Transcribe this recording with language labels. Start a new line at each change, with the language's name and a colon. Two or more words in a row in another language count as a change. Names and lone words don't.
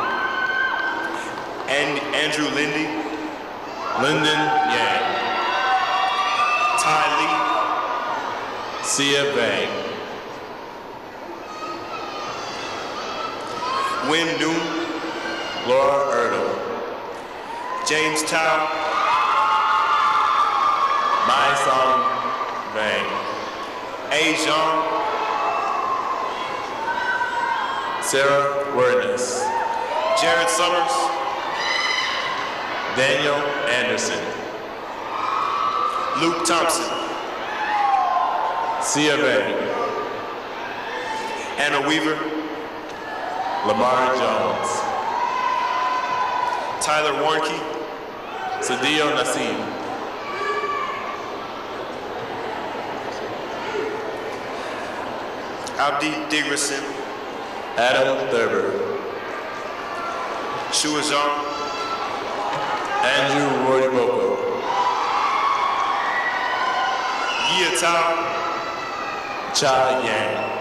English: and Andrew Lindy, Lyndon Yang, Ty Lee, Sia Vang, Win Noon, Laura Erdel, James Tao, Mai Song Vang, A. Jean, Sarah Werness, Jared Summers, Daniel Anderson, Luke Thompson, Sia Vang, Anna Weaver, Lamar Jones, Tyler Warnke, Sadio Nassim, Abdi Digerson, Adam Thurber, Shua Zhang, Andrew Roy Boko, Yia Tao, Cha Yang,